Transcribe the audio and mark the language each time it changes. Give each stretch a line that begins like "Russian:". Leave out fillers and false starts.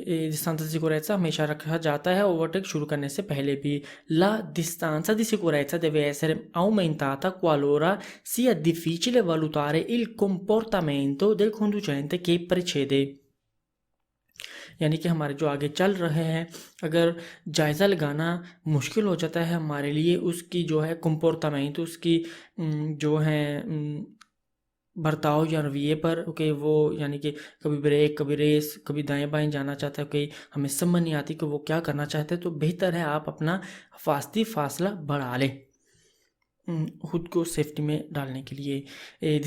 Italian: distanza di sicurezza
Hindi: हमेशा रखा जाता है ओवरटेक शुरू करने से पहले भी।
Italian: La distanza di sicurezza deve essere aumentata qualora sia difficile valutare il comportamento del conducente che precede।
Hindi: यानी कि हमारे जो आगे चल रहे हैं, अगर जायज़ा लगाना मुश्किल हो जाता है हमारे लिए, उसकी जो है कंपोर्टामेंट, उसकी जो है बर्ताव या रवैये पर, ओके, वो यानी कि कभी ब्रेक, कभी रेस, कभी दाएं बाएं जाना चाहता है, ओके, हमें समझ नहीं आती कि वो क्या करना चाहते हैं, तो बेहतर है आप अपना फासला बढ़ा लें खुद को सेफ्टी में डालने के लिए।